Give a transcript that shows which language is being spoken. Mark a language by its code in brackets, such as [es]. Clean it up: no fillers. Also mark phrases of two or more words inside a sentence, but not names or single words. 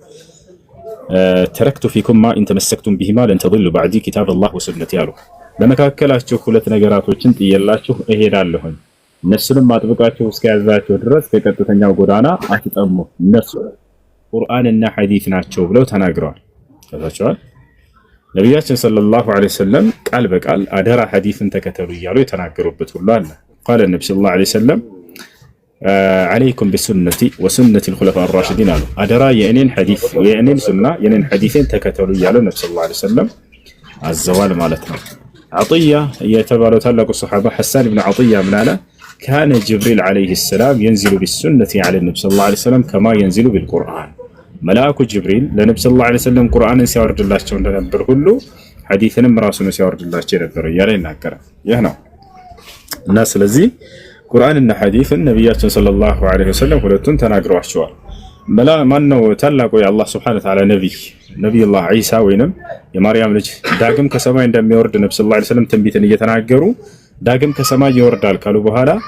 [ar] تركت فيكم ما إن تمسكتم بهما لن تضلوا بعدي كتاب الله وسنتي [am] አሉ። በመካከላችሁ ሁለት ነገራቶችን ጥየላችሁ እሄዳለሁኝ እነሱንም አጥብቃችሁ እስከያዛችሁ ድረስ ከቀጥተኛው ጎዳና አትጠሙ፣ እነሱ ቁርአንና ሐዲስ ናቸው ብለው ተናግረዋል። ታዛቸዋል። ነብያችን [ar] صلى الله عليه وسلم [am] ቃል በቃል አደራ ሐዲስን ተከተሉ እያሉ የተናገሩበት ሁሉ አለ። ቃለ ነብዩ [ar] صلى الله عليه وسلم عليكم بسنتي وسنة الخلفاء الراشدين [am] አሉ። አደራ የእኔን ሐዲስ የእኔን ሱና የእኔን ሐዲስን ተከተሉ እያሉ ነብዩ [ar] صلى الله عليه وسلم [am] አዘዋል ማለት ነው። አጥያ የተባለው ታላቁ ሱሐባ ሐሳን ኢብኑ አጥያ ምን አለ? [ar] كان جبريل عليه السلام ينزل بالسنة على النبي صلى الله عليه وسلم كما ينزل بالقرآن [am] መልአኩ ጅብሪል ለነብዩ [ar] صلى الله عليه وسلم [am] ቁርአንን ሲያወርድላቸው እንደነበር ሁሉ ሐዲስንም ራሱን ሲያወርድላቸው ነበር እያለ ይናገራል። ይህ ነው እና ስለዚህ ቁርአንና ሐዲስን ነብያችን [ar] صلى الله عليه وسلم [am] ሁለቱን ተናግረዋቸዋል። ማነው ታላቁ የአላህ [ar] سبحانه وتعالى [am] ነቢዩላህ ዒሳ ወይንም የማርያም ልጅ ዳግም ከሰማይ እንደሚወርድ ነብዩ [ar] صلى الله عليه وسلم [am] ትንቢትን እየተናገሩ ዳግም ከሰማይ ይወርዳል ካሉ በኋላ